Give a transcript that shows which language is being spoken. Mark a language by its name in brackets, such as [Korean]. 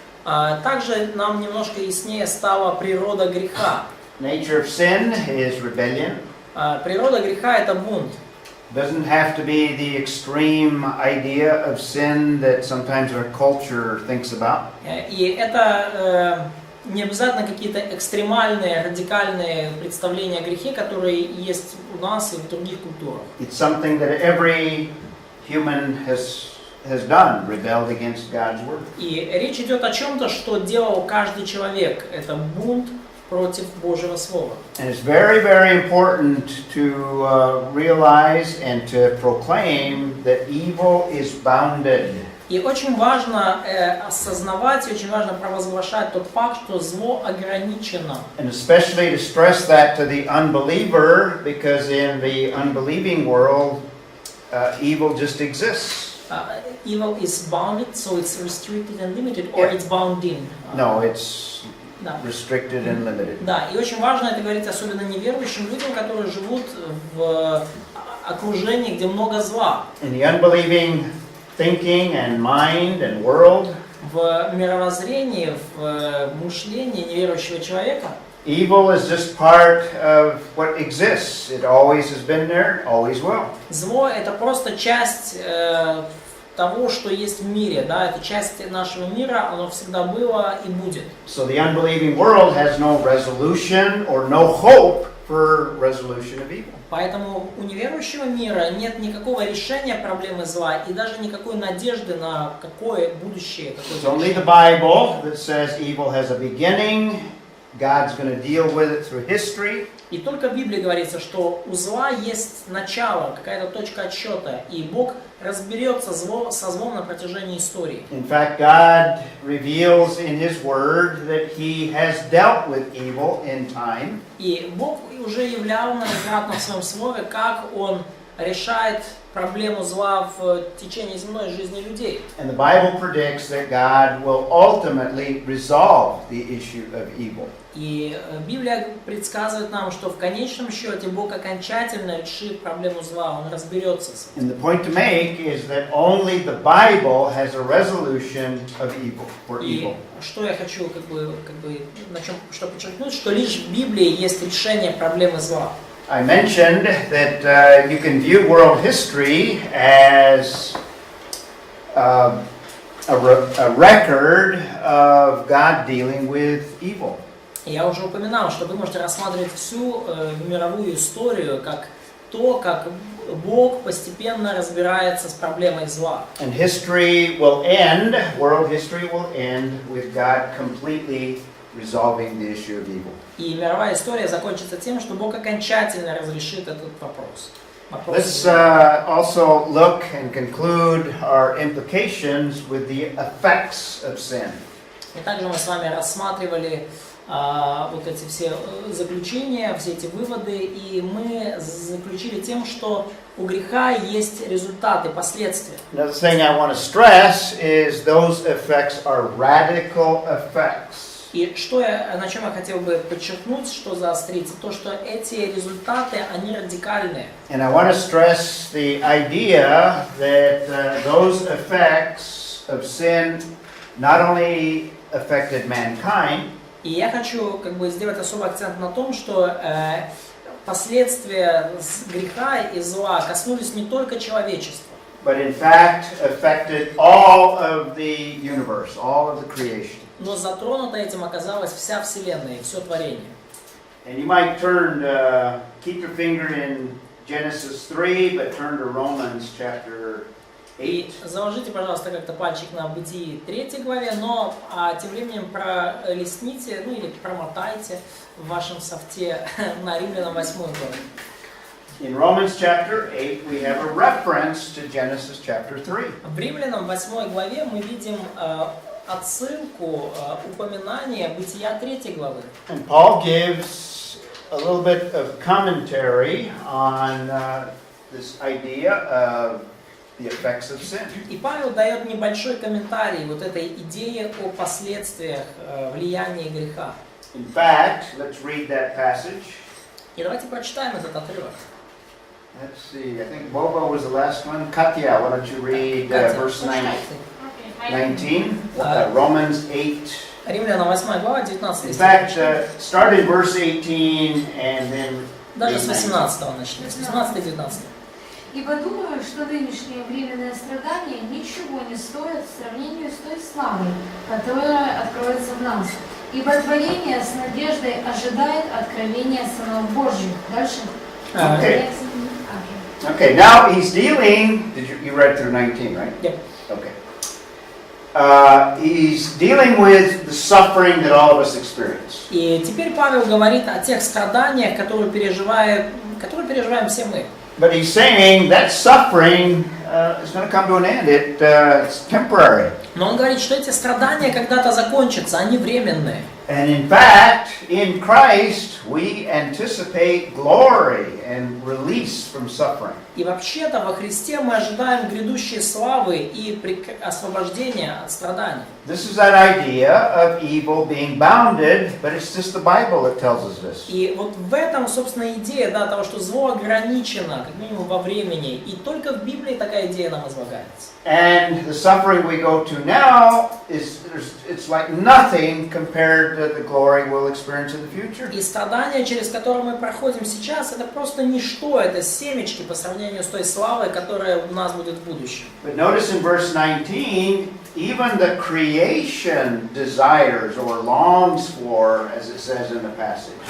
[Russian] Также нам немножко яснее стала природа греха. [English] Nature of sin is rebellion. [Russian] Природа греха – это бунт. [English] Doesn't have to be the extreme idea of sin that sometimes our culture thinks about. [Russian] И это не обязательно какие-то экстремальные, радикальные представления о грехе, которые есть у нас и в других культурах. [English] It's something that every human has done, rebelled against God's word. [Russian] И речь идет о чем-то, что делал каждый человек. Это бунт против Божьего Слова. [English] And it's very, very important to realize and to proclaim that evil is bounded. [Russian] И очень важно осознавать, очень важно провозглашать тот факт, что зло ограничено. [English] And especially to stress that to the unbeliever, because in the unbelieving world, evil just exists. Evil is bounded, so it's restricted and limited, or it's bound in. No, it's [Russian] Да. [English] restricted and limited. [Russian] Да, и очень важно это говорить особенно неверующим людям, которые живут в окружении, где много зла. [English] In the unbelieving thinking and mind and world, [Russian] В мировоззрении, в мышлении неверующего человека [English] evil is just part of what exists. It always has been there, always will. [Russian] зло это просто часть того, что есть в мире, да, это часть нашего мира, оно всегда было и будет. [English] So the unbelieving world has no resolution or no hope for resolution of evil. [Russian] Поэтому у неверующего мира нет никакого решения проблемы зла и даже никакой надежды на какое будущее. [English] It's only the Bible that says evil has a beginning. God's going to deal with it through history. [Russian] И только в Библии говорится, что у зла есть начало, какая-то точка отсчета, и Бог разберется со злом на протяжении истории. [English] In fact, God reveals in His Word that He has dealt with evil in time. [Russian] И Бог уже являл многократно в своем слове, как Он решает проблему зла в течение земной жизни людей. [English] And the Bible predicts that God will ultimately resolve the issue of evil. [Russian] И Библия предсказывает нам, что в конечном счете Бог окончательно решит проблему зла, Он разберется с этим. [English] And the point to make is that only the Bible has a resolution of evil, for evil. [Russian] И что я хочу на чем что подчеркнуть, что лишь в Библии есть решение проблемы зла. [English] I mentioned that you can view world history as a record of God dealing with evil. [Russian] Я уже упоминал, что вы можете рассматривать всю мировую историю как то, как Бог постепенно разбирается с проблемой зла. [English] And history will end, world history will end with God completely resolving the issue of evil. [Russian] И мировая история закончится тем, что Бог окончательно разрешит этот вопрос. [English] Let's also look and conclude our implications with the effects of sin. [Russian] И также мы с вами рассматривали вот эти все заключения, все эти выводы, и мы заключили тем, что у греха есть результаты, последствия. [English] Another thing I want to stress is those effects are radical effects. [Russian] И на чем я хотел бы подчеркнуть, что заострить, то, что эти результаты, они радикальные. [English] And I want to stress the idea that those effects of sin not only affected mankind, [Russian] И я хочу сделать особый акцент на том, что последствия греха и зла коснулись не только человечества, [English] but in fact affected all of the universe, all of the creation. [Russian] но затронута этим оказалась вся Вселенная и все творение. [English] And you might keep your finger in Genesis 3, but turn to Romans chapter 8. [Russian] И заложите, пожалуйста, как-то пальчик на Бытии 3 главе, но тем временем пролистните, или промотайте в вашем софте на Римлянам 8 главе. [English] In Romans chapter 8, we have a reference to Genesis chapter 3. [Russian] В Римлянам 8 главе мы видим отсылку, упоминание Бытия 3 главы. [English] And Paul gives a little bit of commentary on this idea of the effects of sin. [Russian] И Павел дает небольшой комментарий вот этой идее о последствиях влияния греха. [English] In fact, let's read that passage. [Russian] И давайте прочитаем этот отрывок. [English] Let's see, I think Bobo was the last one. Katya, why don't you read verse 19, Romans 8. [Russian] Римлянам 8 глава, 19 [English] In [Russian] стих. [English] fact, start in verse 18 and then [Russian] Даже [English] read [Russian] с [English] 19. [Russian] 18 начнем, с 18-19. Ибо думаю, что нынешние временные страдания ничего не стоят в сравнении с той славой, которая откроется в нас. Ибо творение с надеждой ожидает откровения сынов Божьих. Дальше. [English] Okay. Okay, now he's dealing, you read through 19, right? Yep. Okay. He's dealing with the suffering that all of us experience. [Russian] И теперь Павел говорит о тех страданиях, которые переживаем все мы. [English] But he's saying that suffering is going to come to an end. It's temporary. [Russian] Но он говорит, что эти страдания когда-то закончатся, они временные. [English] And in fact, in Christ, we anticipate glory and release from suffering. [Russian] И вообще-то во Христе мы ожидаем грядущей славы и освобождения от страданий. [English] This is that idea of evil being bounded, but it's just the Bible that tells us this. [Russian] И вот в этом, собственно, идея, да, того, что зло ограничено, как минимум во времени, и только в Библии такая идея нам излагается. [English] And the suffering we go to now it's like nothing compared to the glory we'll experience in the future. [Russian] И страдания, через которые мы проходим сейчас, это просто ничто, это семечки по сравнению с той славой, которая у нас будет в будущем. [English] But notice in verse 19, even the creation desires or longs for, as it says in the passage,